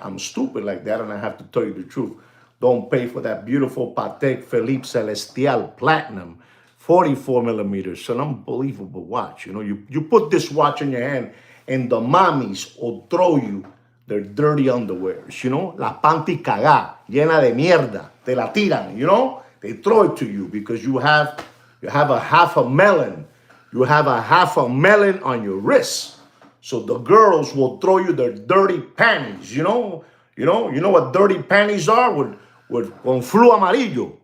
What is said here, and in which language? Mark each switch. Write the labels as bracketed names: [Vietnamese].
[English] I'm stupid like that, and I have to tell you the truth. Don't pay for that beautiful Patek Philippe Celestial Platinum, 44 millimeters. It's an unbelievable watch. You put this watch in your hand, and the mommies will throw you their dirty underwears. [Spanish] La panty cagá, llena de mierda. Te la tiran. [English] They throw it to you because you have a half a melon. You have a half a melon on your wrist. So the girls will throw you their dirty panties, You know what dirty panties are [Spanish] con flu amarillo.